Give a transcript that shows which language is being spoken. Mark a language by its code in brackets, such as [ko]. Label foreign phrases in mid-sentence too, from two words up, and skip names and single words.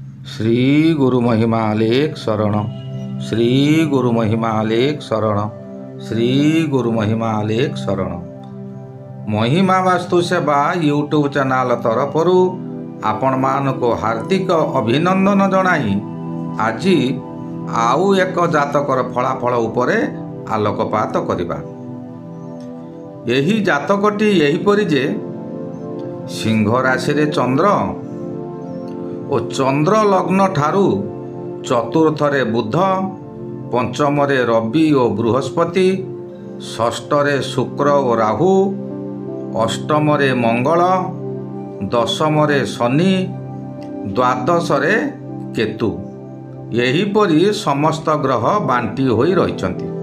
[or] ଶ୍ରୀ ଗୁରୁ ମହିମା ଲେଖ ଶରଣ ଶ୍ରୀ ଗୁରୁ ମହିମା ଲେଖ ଶରଣ ଶ୍ରୀ ଗୁରୁ ମହିମା ଲେଖ ଶରଣ। ମହିମା ବାସ୍ତୁ ସେବା [en] YouTube channel [or] ତରଫରୁ ଆପଣ ମାନଙ୍କ ହାର୍ଦ୍ଦିକ ଅଭିନନ୍ଦନ ଜଣାଇ ଆଜି ଆଉ ଏକ ଜାତକର ଫଳାଫଳ ଉପରେ ଆଲୋକପାତ କରିବା। ଏହି ଜାତକଟି ଏହିପରି ଯେ ସିଂହ ରାଶି ରେ ଚନ୍ଦ୍ର ଓ ଚନ୍ଦ୍ର ଲଗ୍ନ ଠାରୁ ଚତୁର୍ଥରେ ବୁଧ, ପଞ୍ଚମରେ ରବି ଓ ବୃହସ୍ପତି, ଷଷ୍ଠରେ ଶୁକ୍ର ଓ ରାହୁ, ଅଷ୍ଟମରେ ମଙ୍ଗଳ, ଦଶମରେ ଶନି, ଦ୍ୱାଦଶରେ କେତୁ ଏହିପରି ସମସ୍ତ ଗ୍ରହ ବାଣ୍ଟି ହୋଇ ରହିଛନ୍ତି।